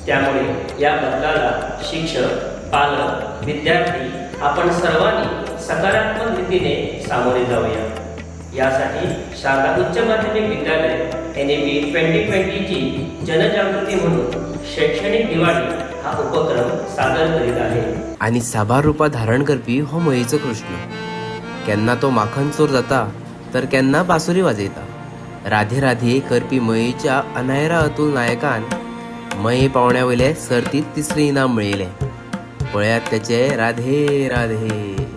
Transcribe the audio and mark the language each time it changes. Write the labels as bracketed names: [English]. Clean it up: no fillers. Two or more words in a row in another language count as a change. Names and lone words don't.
[Marathi] त्यामुळे या बदलाला शिक्षक, पालक, विद्यार्थी आपण सर्वांनी सकारात्मक रीतीने सामोरे जाऊया. यासाठी शारदा उच्च माध्यमिक विद्यालय NAP 2020ची जनजागृती म्हणून शैक्षणिक दिवाळी हा उपक्रम सादर करीत आहे. [Konkani] आणि साबार रुपां धारण करपी हो मयेचो कृष्ण. केन्ना तो माखन चोर जाता तर केन्ना बासुरी वाजयता. राधे राधे करपी मयेच्या अनायरा अतुल नायकान मये पावण्या वयले सर्तीत 3रे इनाम मेळयलें. पळयात त्याचे राधे राधे.